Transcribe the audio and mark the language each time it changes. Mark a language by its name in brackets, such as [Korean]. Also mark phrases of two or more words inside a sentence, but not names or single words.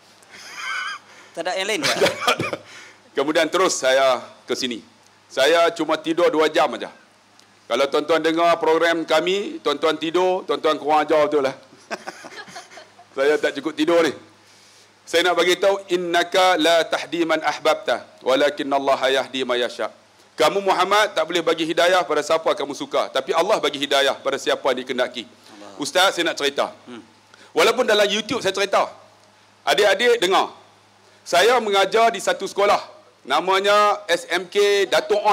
[Malay] Tak ada yang lain tak? Kemudian terus saya ke sini. Saya cuma tidur 2 jam aja. Kalau tuan-tuan dengar program kami, tuan-tuan tidur, tuan-tuan kurang ajar betul lah. Saya tak cukup tidur ni. Saya nak bagi tahu, [Arabic] innaka la tahdi man ahbabta walakinallaha yahdi man yasha. [Malay] Kamu Muhammad tak boleh bagi hidayah pada siapa kamu suka, tapi Allah bagi hidayah pada siapa yang dikehendaki. Ustaz, saya nak cerita. Walaupun dalam YouTube saya cerita. Adik-adik dengar. Saya mengajar di satu sekolah namanya SMK Dato' On.